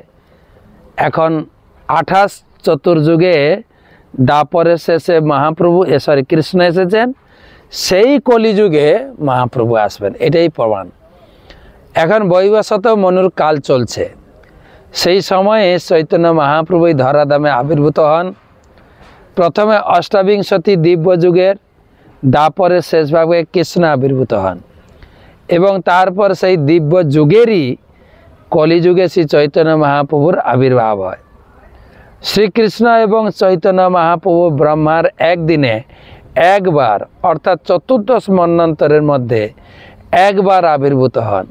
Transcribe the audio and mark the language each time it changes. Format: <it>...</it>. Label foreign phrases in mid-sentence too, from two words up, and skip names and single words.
<bn>এখন 28 চতুর্যুগে দাপরের শেষে মহাপ্রভু কৃষ্ণ এসেছেন, সেই কলিযুগে মহাপ্রভু আসবেন, এটাই প্রমাণ। এখন বৈবস্বত মনুর কাল চলছে, সেই সময়ে চৈতন্য মহাপ্রভু ধরাধামে আবির্ভূত হন প্রথমে অষ্টাবিংশতি দিব্য যুগের দ্বাপরে শেষ ভাগে কৃষ্ণ আবির্ভূত হন এবং তারপর সে দিব্য যুগেরই কলি যুগে শ্রী চৈতন্য মহাপ্রভুর আবির্ভাব হয়। শ্রী কৃষ্ণ এবং চৈতন্য মহাপ্রভু ব্রহ্মার এক দিনে এক বার অর্থাৎ চতুর্দশ মন্বন্তরের মধ্য এক বার আবির্ভূত হন।</bn>